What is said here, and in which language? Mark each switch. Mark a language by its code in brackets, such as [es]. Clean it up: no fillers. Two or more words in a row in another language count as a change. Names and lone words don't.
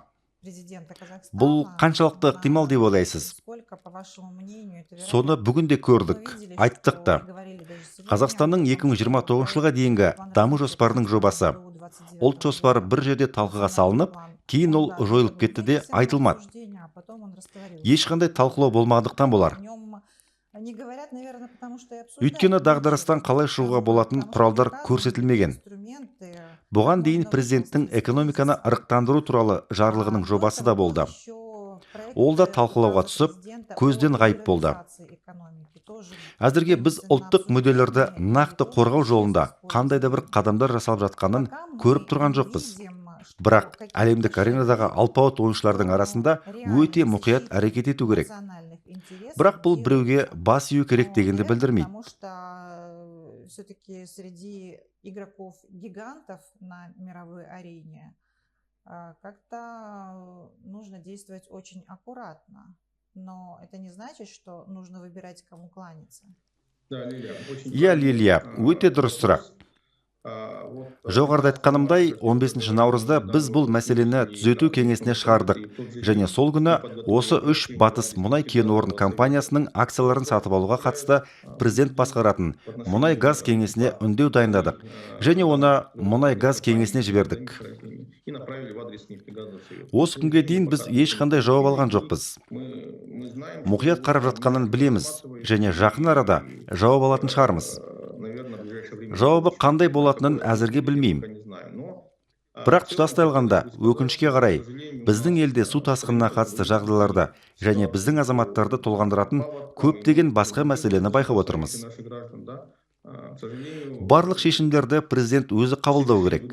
[kk] Бұл қаншалықты ықтимал деп ойлайсыз? Соны бүгін де көрдік, айттық та. Қазақстанның 2029 жылға дейінгі даму жоспарының жобасы. Ұлт жоспары бір жерде талқыға салынып, кейін ол да, жойылып [ru] это был [kk] кетті де [ru] вынесен на [kk] айтылмады. [ru] обсуждение, а потом он растворился. [kk] Ешқандай талқылау болмағандықтан болар. [ru] О нем не говорят, наверное, потому что и [kk] Өйткені [ru] обсуждать [kk] дағдарыстан [ru] нечего. [kk] қалай шығуға болатын [ru] Потому что [kk] құралдар [ru] показаны [kk] көрсетілмеген. [ru] инструменты, [kk] Бұған [ru] как [kk] дейін [ru] можно [kk] президенттің [ru] выполнить [kk] экономиканы [ru] кризис. [kk] ырықтандыру туралы жарлығының [ru] До [kk] жобасы [ru] этого [kk] да [ru] был [kk] болды. [ru] еще проект [kk] Ол да талқылауға [ru] указа [kk] түсіп, [ru] президента [kk] көзден [ru] о [kk] ғайып болды. [ru] либерализации экономики. Тоже [kk] Әзірге біз [ru] вынесен на [kk] ұлттық мүдделерді [ru] обсуждение, [kk] нақты [ru] и тоже [kk] қорғау [ru] без [kk] жолында [ru] использования. [kk] қандай да бір қадамдар жасалып жатқанын [ru] Пока мы [kk] көріп тұрған [ru] не [kk] жоқпыз. [ru] видим, что [kk] Бірақ [ru] какие-то [kk] әлемдік аренадағы [ru] шаги [kk] алпауыт ойыншылардың арасында [ru] реальной [kk] өте мұқият [ru] защиты [kk] әрекет ету керек. [ru] национальных интересов [kk] Бірақ бұл біреуге [ru] делаются. [kk] бас ию керек [ru] Но [kk] дегенді [ru] это [kk] білдірмейді. [ru] потому что все-таки среди игроков-гигантов на мировой арене как-то нужно действовать очень аккуратно. Но это не значит, что нужно выбирать, кому кланяться. Да, Лилия, очень [kk] Иә, [ru] правильный, [kk] Лилия, өте дұрыс сұрақ. [ru] вопрос. Вот, [kk] Жоғарыда айтқанымдай, [ru] как [kk] 15 наурызда [ru] да, [kk] біз бұл [ru] вот, [kk] мәселені [ru] и, [kk] түзету [ru] да, [kk] кеңесіне [ru] и [kk] шығардық. [ru] тот же [kk] Және [ru] день [kk] сол күні [ru] мы подготовили [kk] осы үш [ru] решение [kk] батыс [ru] правительства [kk] мұнай кен орын [ru] Совета [kk] компаниясының акцияларын сатып алуға қатысты президент басқаратын мұнай газ кеңесіне үндеу дайындадық. Және оны мұнай газ кеңесіне жібердік. [ru] и направили в адрес нефтегазового совета. [kk] Осы күнге дейін біз ешқандай жауап алған жоқпыз. [ru] Мы знаем, [kk] Мұқият қарап жатқанын білеміз. Және жақын арада жауап алатын шығармыз. [ru] наверное, в ближайшее время [kk] Жауабы қандай болатынын әзірге білмеймін. Бірақ тұтастай алғанда, өкінішке қарай, біздің елде су тасқынына қатысты жағдайларда және біздің азаматтарды толғандыратын көптеген басқа мәселені байқап отырмыз. Барлық шешімдерді президент өзі қабылдау керек.